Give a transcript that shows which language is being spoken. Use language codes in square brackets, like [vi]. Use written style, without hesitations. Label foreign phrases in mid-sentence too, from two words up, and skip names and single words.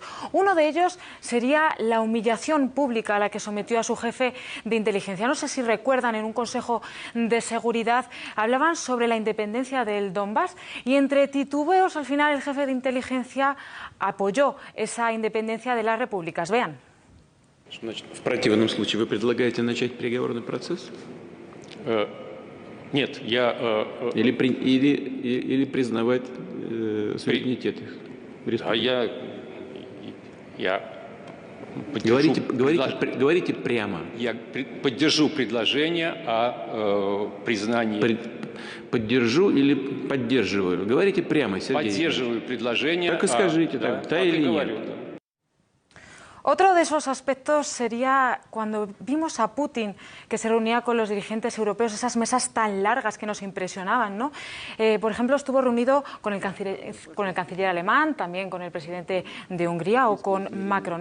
[es] Uno de ellos sería la humillación pública a la que sometió a su jefe de inteligencia. No sé si recuerdan, en un Consejo de Seguridad hablaban sobre la independencia del Donbass y entre titubeos al final el jefe de inteligencia apoyó esa independencia de las repúblicas. Vean. [ru] В противном случае вы предлагаете начать переговорный процесс? Нет, я... Или признавать суверенитет их. А я говорите прямо. Я поддержу предложение о признании... Поддержу или поддерживаю? Говорите прямо, Сергей. Поддерживаю предложение... Так и скажите, да или нет. [es] Otro de esos aspectos sería cuando vimos a Putin que se reunía con los dirigentes europeos, esas mesas tan largas que nos impresionaban, ¿no? Por ejemplo, estuvo reunido con el canciller alemán, también con el presidente de Hungría o con Macron.